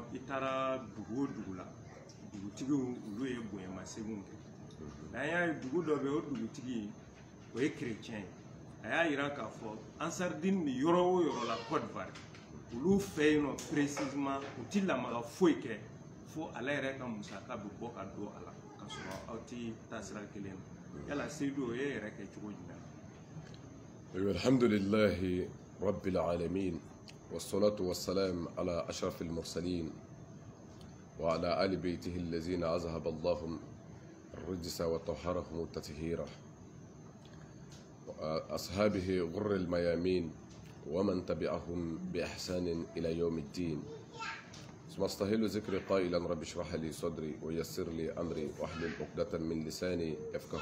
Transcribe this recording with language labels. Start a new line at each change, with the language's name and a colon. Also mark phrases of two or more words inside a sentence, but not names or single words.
Bambara: i taara dugu o dugu la dugutigiw olu ye bonyamasegin kɛ an y'a ye dugu dɔ bɛ o dugutigi o ye chrétien ye a y'a yira k'a fɔ Ansardine bɛ yɔrɔ o yɔrɔ la Côte d'Ivoire olu fɛ yen nɔ précisément u ti lamaga foyi kɛ fo ale yɛrɛ ka musaka bɛ bɔ ka don a la ka sɔrɔ aw ti taasira kelen na yala Seydou o ye yɛrɛ kɛ cogo jumɛn
Arabic: الحمد لله رب العالمين والصلاة والسلام على أشرف المرسلين وعلى آل بيته الذين أذهب الله الرجس وطهرهم تطهيرا وأصحابه غر الميامين ومن تبعهم بإحسان إلى يوم الدين ثم استهل ذكري قائلا رب اشرح لي صدري ويسر لي أمري واحلل عقدة من لساني يفقه